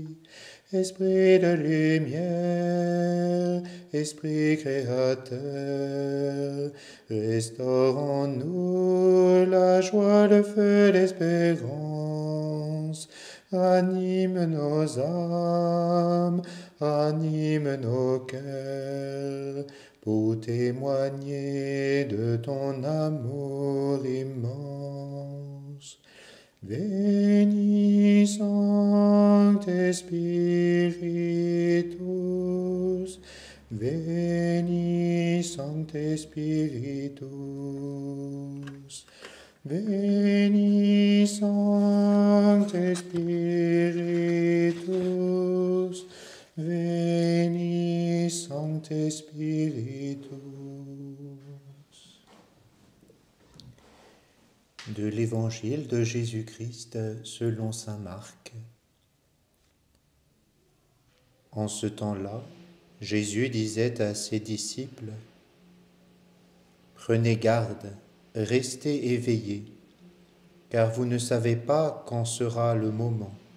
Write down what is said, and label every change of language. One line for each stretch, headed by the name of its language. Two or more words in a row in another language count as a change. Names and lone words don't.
French: Esprit de lumière, Esprit créateur, restaure en nous la joie, le feu d'espérance. Anime nos âmes, anime nos cœurs, pour témoigner de ton amour immense.
Latin: Veni Sancte Spiritus, Veni Sancte Spiritus, Veni Sancte Spiritus, Veni Sancte Spiritus.
French: De l'Évangile de Jésus-Christ selon saint Marc. En ce temps-là, Jésus disait à ses disciples : « Prenez garde, restez éveillés, car vous ne savez pas quand sera le moment.